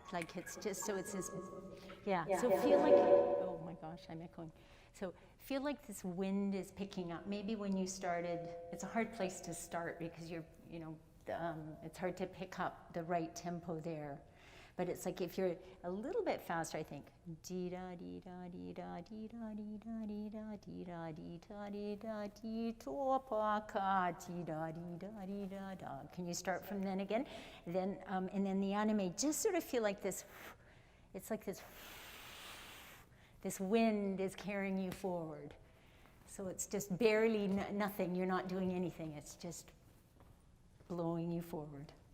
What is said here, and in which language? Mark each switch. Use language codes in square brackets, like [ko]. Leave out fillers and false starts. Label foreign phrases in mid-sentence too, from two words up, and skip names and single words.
[en] Like it's just, so it's this, yeah. So feel like, oh my gosh, I'm echoing. So feel like this wind is picking up. Maybe when you started, it's a hard place to start because it's hard to pick up the right tempo there. But it's like if you're a little bit faster, I think. Dee da dee da dee da dee da dee da dee da dee da dee da dee da dee to pa ka dee da dee da dee da da. Can you start from then again? Then and then the anime just sort of feel like this. It's like this wind is carrying you forward. So it's just barely nothing. You're not doing anything. It's just blowing you forward.